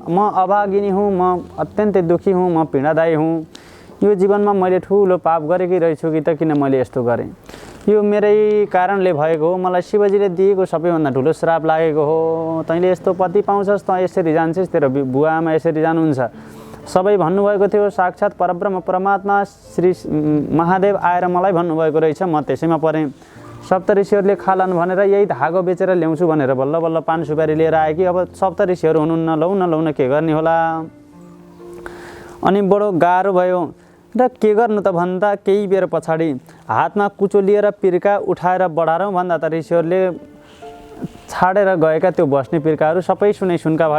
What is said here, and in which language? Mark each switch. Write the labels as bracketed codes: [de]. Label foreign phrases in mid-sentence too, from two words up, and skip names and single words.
[ne] म अभागिनी हुँ, म अत्यन्तै दुःखी हुँ, म पीडादायी हुँ। यो जीवनमा मैले ठुलो पाप गरेकै रहेछु कि त किन मैले यस्तो गरेँ? यो मेरै कारणले भएको हो, मलाई शिवजीले दिएको सबैभन्दा ठुलो श्राप लागेको हो। तैँले यस्तो पति पाउँछस्, त यसरी जान्छस्, तेरो बुवामा यसरी जानुहुन्छ। सबै भन्नुभएको थियो, साक्षात् परब्रह्म परमात्मा श्री महादेव आएर मलाई भन्नुभएको रहेछ, म त्यसैमा परेँ। सप्तऋषिहरूले खालान् भनेर यही धागो बेचेर ल्याउँछु भनेर बल्ल बल्ल पान सुपारी लिएर आए कि अब सप्तऋषिहरू हुनुहुन्न, लौ न के गर्ने होला। अनि बडो गाह्रो भयो र के गर्नु त भन्दा केही बेर पछाडि हातमा कुचो लिएर पिर्का उठाएर बढारौँ भन्दा त ऋषिहरूले छाडेर गएका त्यो बस्ने पिर्काहरू सबै सुनका भएका।